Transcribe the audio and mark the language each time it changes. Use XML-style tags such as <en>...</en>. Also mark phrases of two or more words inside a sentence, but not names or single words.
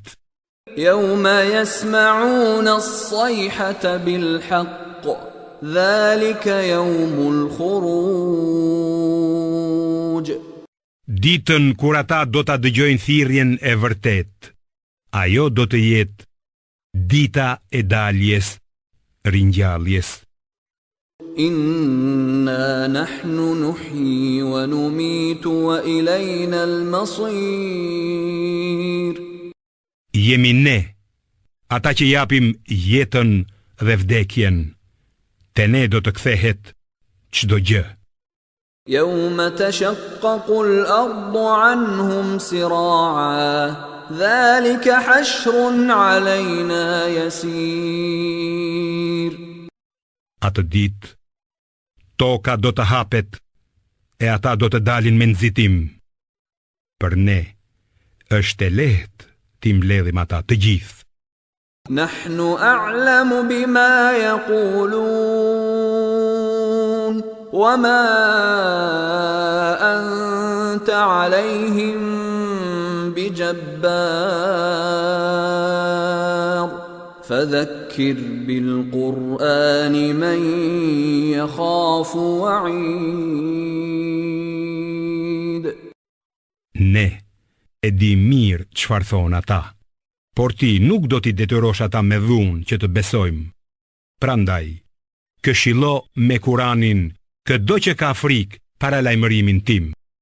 <ar>يوم يسمعون الصيحة بالحق ذلك يوم الخروج.</ar> <sq>ditën kur ata do ta dëgjojnë thirrjen e vërtet. Ajo do të jetë dita e daljes, ringjalljes.</sq> <ar>إنا نحن نحيي ونميت وإلينا المصير.</ar> <sq>Jemi ne, ata që japim jetën dhe vdekjen, te ne do të kthehet çdo gjë.</sq> <ar>يوم تشقق الأرض عنهم سراعا ذلك حشر علينا يسير.</ar> <sq>Atë ditë, toka do të hapet e ata do të dalin me nxitim. Për ne, është e lehtë ti mbledhim ata të gjithë.</sq> <ar>نحن أعلم بما يقولون وما أنت عليهم بجبار فذكر بالقرآن من يخاف وعيد.</ar> <sq>Ne e di mirë çfarë thon ata, por ti nuk do t'i detyrosh ata me dhunë që të besojmë. Prandaj, këshillo me Kuranin çdo që ka frikë para lajmërimin tim.</sq>